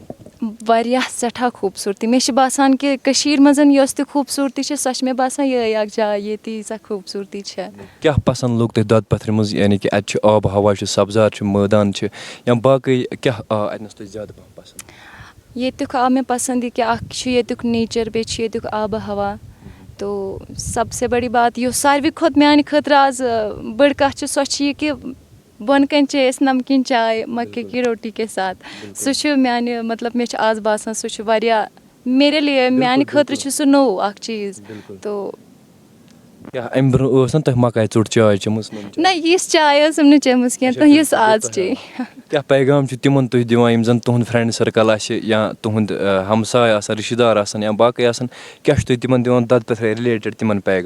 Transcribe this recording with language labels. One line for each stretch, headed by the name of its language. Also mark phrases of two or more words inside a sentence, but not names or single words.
Kashmiri: واریاہ سٮ۪ٹھاہ خوٗبصوٗرتی مےٚ چھِ باسان کہِ کٔشیٖرِ منٛز یۄس تہِ خوٗبصوٗرتی چھِ سۄ چھِ مےٚ باسان یِہوٚے اَکھ جاے ییٚتہِ ییٖژاہ خوٗبصوٗرتی چھےٚ. کیٛاہ پَسنٛد لوٚگ تۄہہِ دۄدٕ پَتھرِ منٛز یعنے کہِ اَتہِ چھُ آبہٕ ہوا چھُ سَبزار چھُ مٲدان چھِ یا باقٕے کیٛاہ آو اَتِنَس تۄہہِ زیادٕ پَہَم پَسنٛد ییٚتیُک آو مےٚ پَسنٛد یہِ کہِ اَکھ چھُ ییٚتیُک نیچَر بیٚیہِ چھُ ییٚتیُک آبہٕ ہوا
Urdu: تو سب سے بٔڑی بات
Kashmiri: یُس ساروی کھۄتہٕ میٛانہِ خٲطرٕ آز بٔڑ کَتھ چھِ سۄ چھِ یہِ کہِ بۄنہٕ کَنۍ چے أسۍ نمکیٖن چاے
Urdu: مَکے کی روٹی کے ساتھ
Kashmiri: سُہ چھُ میٛانہِ مطلب مےٚ چھُ آز باسان سُہ چھُ واریاہ
Urdu: میرے لیے
Kashmiri: میٛانہِ خٲطرٕ چھُ سُہ نوٚو اَکھ چیٖز تو اَمہِ برٛونٛہہ ٲس نہ تۄہہِ مَکاے ژوٚٹ چاے چٔمٕژ نہ یِژھ چاے ٲسٕم نہٕ چٔمٕژ کینٛہہ تہٕ یُس آز چے کیٛاہ پیغام چھُ تِمن تُہۍ دِوان یِم زَن تُہُنٛد
English: friend circle
Kashmiri: آسہِ یا تُہُنٛد ہمساے آسن رِشتہٕ دار آسن یا باقٕے آسن کیٛاہ چھُ تُہۍ تِمن دِوان دۄدٕ پَتھرِ رِلیٹِڈ تِمن پیغام